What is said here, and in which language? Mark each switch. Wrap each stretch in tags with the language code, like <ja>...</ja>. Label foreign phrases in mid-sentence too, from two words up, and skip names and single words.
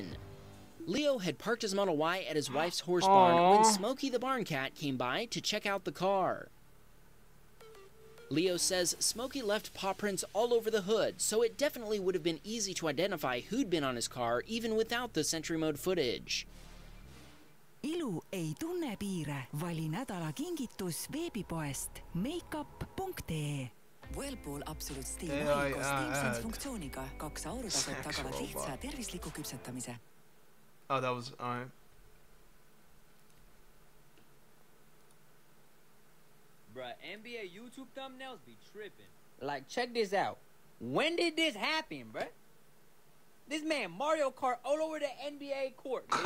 <en>Leo had parked his Model Y at his wife's horse barn when Smokey the Barn Cat came by to check out the car. Leo says Smokey left paw prints all over the hood, so it definitely would have been easy to identify who'd been on his car even without the Sentry Mode footage.</en> <et>Ilu ei tunne piire. Vali nädala kingitus veebipoest makeup.ee. Whirlpool Absolute Steel White koos Teamsense funktsiooniga 2 aurutased tagavad lihtsa tervisliku küpsetamise.</et> <en>Oh, that was alright. Bruh, NBA YouTube thumbnails be tripping. Like, check this out. When did this happen, bruh? This man Mario Kart all over the NBA court, dude.</en>